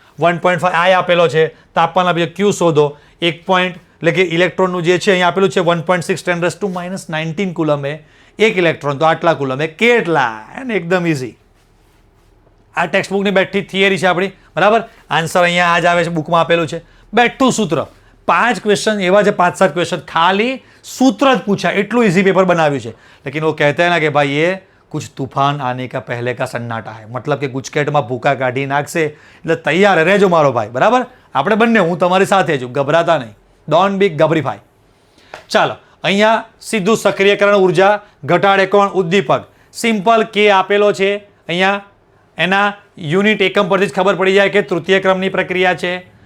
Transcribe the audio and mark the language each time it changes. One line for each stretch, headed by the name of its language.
Gujarati: 1.5 આ આપેલો છે, તાપમાન આપેલું, Q શોધો, 1 પોઈન્ટ એટલે કે ઇલેક્ટ્રોનનું જે છે અહીંયા આપેલું છે 1.6 10 - 19 કુલમે એક ઇલેક્ટ્રોન, તો આટલા કુલમે કેટલા, એને એકદમ ઇઝી. આ ટેક્સ્ટ બુકની બેઠી થિયરી છે આપણી, બરાબર. આન્સર અહીંયા આ જ આવે છે, બુકમાં આપેલું છે. બેઠું સૂત્ર, 5 ક્વેશ્ચન એવા છે, 5-7 ક્વેશ્ચન ખાલી સૂત્ર જ પૂછા, એટલું ઇઝી પેપર બનાવ્યું છે.
Hindi: લેकिन वो कहते हैं ना कि भाई ये कुछ तूफान आने का पहले का सन्नाटा है, मतलब
Gujarati: કે ગુજકેટમાં ભૂકા કાઢી નાખશે એટલે તૈયાર રહેજો મારો ભાઈ, બરાબર. આપણે બંને, હું તમારી સાથે છું, ગભરાતા નહીં, ડોન્ટ બી ગભરીફાઈ. ચાલો, અહીંયા સીધું સક્રિયકરણ ઉર્જા ઘટાડે કોણ? ઉદ્દીપક. સિમ્પલ કે આપેલો છે અહીંયા, એના યુનિટ એકમ પરથી જ ખબર પડી જાય કે તૃતીય ક્રમની પ્રક્રિયા છે.